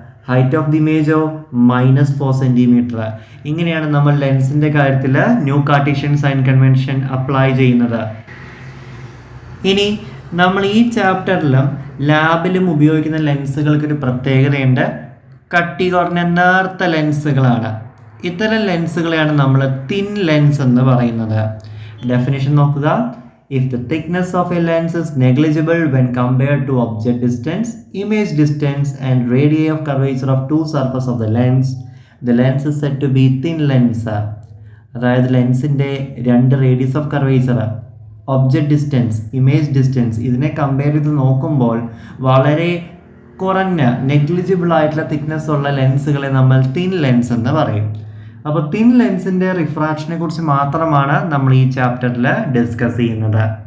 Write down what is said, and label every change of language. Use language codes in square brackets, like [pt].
[ml] Height of the ഇമേജോ -4 centimetre. ഇങ്ങനെയാണ് നമ്മൾ ലെൻസിൻ്റെ കാര്യത്തിൽ new Cartesian sign convention apply ചെയ്യുന്നത്. ഇനി നമ്മൾ ഈ ചാപ്റ്ററിലും ലാബിലും ഉപയോഗിക്കുന്ന ലെൻസുകൾക്കൊരു പ്രത്യേകതയുണ്ട്. കട്ടി കുറഞ്ഞ നേർത്ത ലെൻസുകളാണ്. ഇത്തരം ലെൻസുകളെയാണ് നമ്മൾ തിൻ ലെൻസ് എന്ന് പറയുന്നത്. ഡെഫിനിഷൻ നോക്കുക. [en] If the thickness of a lens is negligible when compared to object distance, image distance and radii of curvature of two surfaces of the lens is said to be thin lens. [ml] അതായത് ലെൻസിൻ്റെ 2 radius of curvature, object distance, image distance ഇതിനെ compare ചെയ്ത് നോക്കുമ്പോൾ വളരെ കുറഞ്ഞ negligible ആയിട്ടുള്ള thickness ഉള്ള ലെൻസുകളെ നമ്മൾ thin lens എന്ന് പറയും. അപ്പോൾ തിൻ ലെൻസിൻ്റെ റിഫ്രാക്ഷനെ കുറിച്ച് മാത്രമാണ് നമ്മൾ ഈ ചാപ്റ്ററിൽ ഡിസ്കസ് ചെയ്യുന്നത്.